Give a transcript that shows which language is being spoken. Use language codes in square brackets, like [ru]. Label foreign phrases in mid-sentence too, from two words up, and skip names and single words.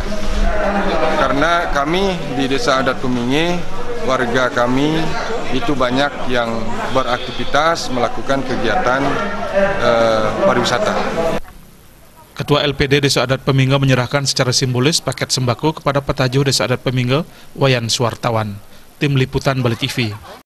[id] Karena kami di Desa Adat Peminge, warga kami itu banyak yang beraktivitas melakukan kegiatan pariwisata. Ketua LPD Desa Adat Peminge menyerahkan secara simbolis paket sembako kepada Petaju Desa Adat Peminge Wayan Suartawan. Tim Liputan Bali TV.